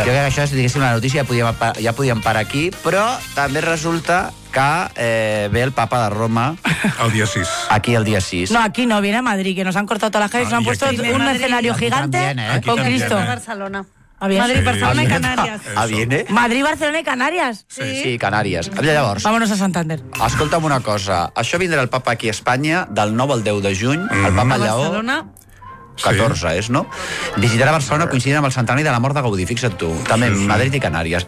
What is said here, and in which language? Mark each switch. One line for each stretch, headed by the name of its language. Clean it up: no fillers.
Catalan: Jo crec que això és, diguéssim, la notícia, ja podíem parar aquí, però també resulta que ve el papa de Roma... El dia 6. Aquí el dia 6.
Spanish: No, aquí no, viene a Madrid, que nos han cortado toda la calle, nos han puesto un escenario gigante con Cristo. Barcelona.
Catalan: Madrid, Barcelona i Canàries. Madrid, Barcelona i Canàries. Sí, sí, Canàries. Llavors,
Spanish: vámonos a Santander.
Catalan: Escolta'm una cosa. Això vindrà el papa aquí a Espanya del 9 al 10 de juny. El papa a Lleó. Barcelona. 14, sí. És, no? Visitarà Barcelona coincidint amb el centenari de la mort de Gaudí, fixa't tu. També sí, sí. Madrid i Canàries.